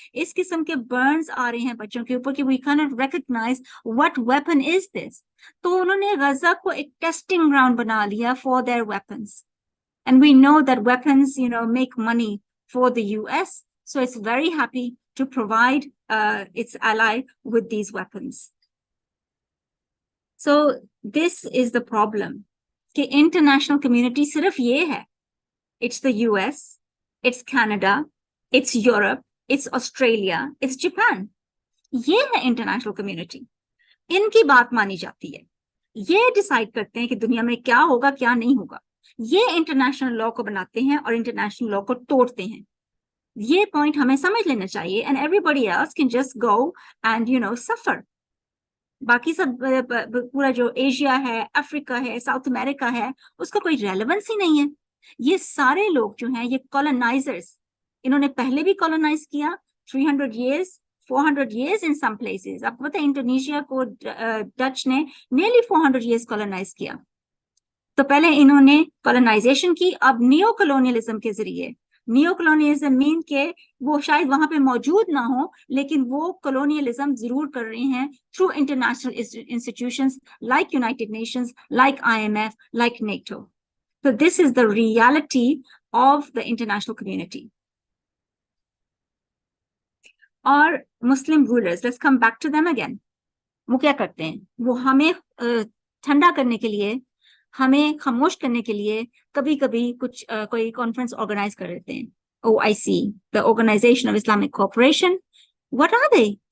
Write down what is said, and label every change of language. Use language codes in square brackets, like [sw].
[hi] इस किस्म के बर्न्स आ रहे हैं बच्चों के ऊपर कि [en] We can not recognise what weapon is this. [hi] तो उन्होंने गजा को एक टेस्टिंग ग्राउंड बना लिया [en] For their weapons, and we know that weapons make money for the US, so it's very happy to provide its ally with these weapons. So this is the problem कि international community सिर्फ ये है, it's the US, it's Canada, it's Europe, it's Australia, it's Japan, [hi] ये है international community। इनकी बात मानी जाती है, ये डिसाइड करते हैं कि दुनिया में क्या होगा क्या नहीं होगा, ये इंटरनेशनल लॉ को बनाते हैं और इंटरनेशनल लॉ को तोड़ते हैं। ये पॉइंट हमें समझ लेना चाहिए, [en] And everybody else can just go and suffer. [hi] बाकी सब पूरा जो एशिया है, अफ्रीका है, साउथ अमेरिका है, उसका कोई रेलेवेंस ही नहीं है। ये सारे लोग जो हैं ये कॉलोनाइजर्स, इन्होंने पहले भी कॉलोनाइज किया [en] 300 years 400 years in some places। [hi] आपको पता है इंडोनेशिया को डच ने nearly 400 years कॉलोनाइज किया। तो पहले इन्होंने कॉलोनाइजेशन की, अब नियो कॉलोनियलिज्म के जरिए, नियो कॉलोनियलिज्म मीन के वो शायद वहां पे मौजूद ना हो लेकिन वो कॉलोनियलिज्म जरूर कर रहे हैं through international institutions like United Nations, like IMF, like NATO। [en] So this is the reality of the international community. [hi] और मुस्लिम rulers, [en] Let's come back to them again. [hi] वो क्या करते हैं, वो हमें ठंडा करने के लिए, हमें खामोश करने के लिए कभी कभी कुछ कोई कॉन्फ्रेंस ऑर्गेनाइज कर देते हैं। [en] OIC, the organisation of Islamic cooperation, what are they?